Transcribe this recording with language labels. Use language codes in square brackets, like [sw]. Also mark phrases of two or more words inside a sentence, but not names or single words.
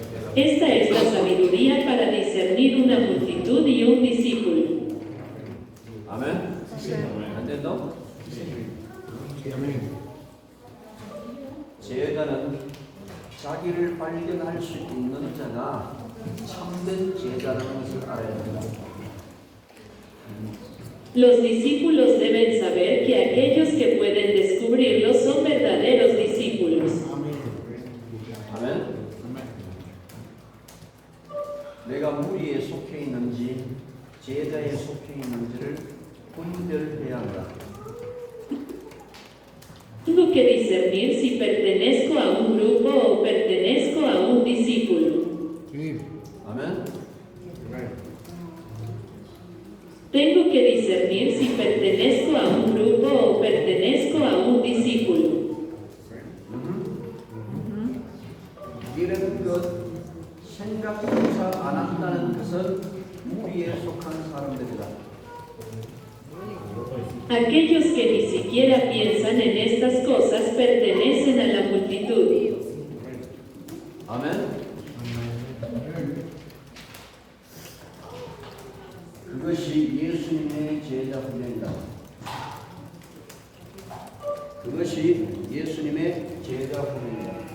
[es] Esta es la sabiduría para discernir una multitud y un discípulo. [ko] 아멘. 안된다? [es] Sí, amén. [ko] 제자는 자기를 발견할 수 있는 자가 참된 제자라는 것을 알아야 된다. [es] Los discípulos deben saber que aquellos que pueden descubrirlo son verdaderos discípulos. [ko] 아멘. 내가 무리에 속해 있는지 제자에 속해 있는지를 분별해야 한다. [es] Tengo que discernir si pertenezco a un grupo o pertenezco a un discípulo. Sí, [ko] 아멘. [es] amén. Tengo que discernir si pertenezco a un grupo o pertenezco a un discípulo. [ko] 이런 것 생각조차 안 한다는 것은 무리에 속한 사람들이다. [es] Aquellos que ni siquiera piensan en estas cosas pertenecen a la multitud. [ko] 아멘. 그것이 예수님의 제자 훈련이다. 그것이 예수님의 제자 훈련이다.